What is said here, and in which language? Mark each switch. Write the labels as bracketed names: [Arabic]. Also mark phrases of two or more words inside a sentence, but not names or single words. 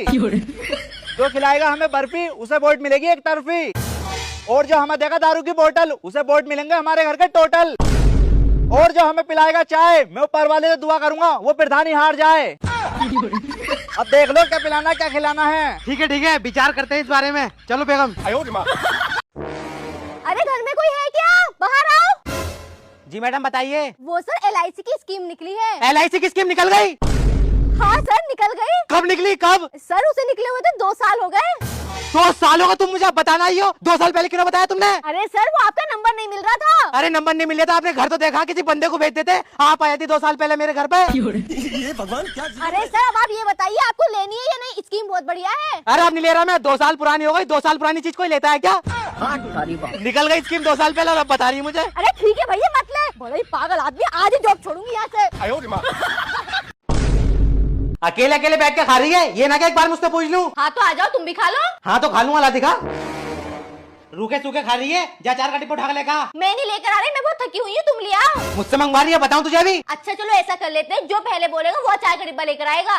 [Hindi] जो खिलाएगा हमें बर्फी उसे वोट मिलेगी एक तरफी। और जो हमें देगा दारू की बोतल उसे वोट मिलेंगे हमारे घर के टोटल। और जो हमें पिलाएगा चाय, मैं ऊपर वाले से दुआ करूंगा वो प्रधानी हार जाए। अब देख लो क्या पिलाना क्या खिलाना है। ठीक है विचार करते हैं इस बारे में। चलो बेगम। [Chinese] 哎呦我的妈！ [Hindi] अरे घर में कोई है क्या? बाहर आओ। जी मैडम बताइए। वो सर LIC की स्कीम निकली है। LIC की स्कीम निकल गई? हाँ सर निकल गई। कब निकली कब? सर उसे निकले हुए तो 2 साल हो गए। 2 साल होगा, तुम मुझे अब बताना ही हो। 2 साल पहले क्यों बताया तुमने? अरे सर वो आपका नंबर नहीं मिल रहा था। अरे नंबर नहीं मिला था, आपने घर तो देखा, किसी बंदे को भेज देते। आप आए थे 2 साल पहले मेरे घर पे। अरे सर अब आप ये बताइए आपको लेनी है या नहीं, स्कीम बहुत बढ़िया है। अरे अब नहीं ले रहा मैं, 2 साल पुरानी हो गई। 2 साल पुरानी चीज कोई लेता है क्या? निकल गई स्कीम 2 साल पहले और अब बता रही है मुझे। अरे ठीक है भैया मत ले, बड़ा ही पागल आदमी, आज ही जॉब छोड़ूंगी यहाँ से। [Chinese] 哎呦我的妈！ [Hindi] अकेले अकेले बैठ के खा रही है, ये ना कि एक बार मुझसे पूछ लूं। हाँ तो आ जाओ तुम भी खा लो। हाँ तो खा लूंगा, ला दिखा। रूखे सूखे खा रही है, जा 4 का डिब्बा उठा के लेकर आ। मैं नहीं लेकर आ रही, मैं बहुत थकी हुई हूँ, तुम ले आओ। मुझसे मंगवा रही है, बताऊं तुझे अभी? अच्छा चलो ऐसा कर लेते हैं, जो पहले बोलेगा वो चाय का डिब्बा लेकर आएगा।